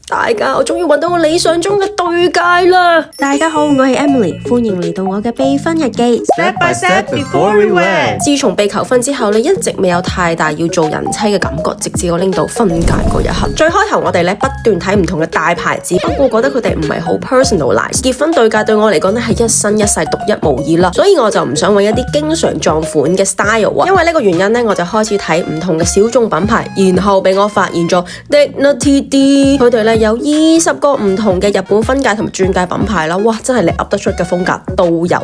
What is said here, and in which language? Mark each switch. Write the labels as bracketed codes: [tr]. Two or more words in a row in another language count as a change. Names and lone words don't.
[yue] 大家，我終於揾到我理想中嘅對戒啦！大家好，我係 Emily， 歡迎嚟到我嘅備婚日記。 [en] Step by step before we wed。 [yue] 自從被求婚之後，一直未有太大要做人妻嘅感覺，直至我拎到婚戒嗰一刻。最開頭我哋不斷睇唔同嘅大牌子，不過覺得佢哋唔係好 personalize。結婚對戒對我嚟講係一生一世獨一無二啦，所以我就唔想揾一啲經常撞款嘅 style 啊。因為呢個原因我就開始睇唔同嘅小眾品牌，然後俾我發現咗 Dignity D， 佢哋有20個唔同嘅日本婚戒同埋鑽戒品牌啦，哇，真係你噏得出嘅風格都有。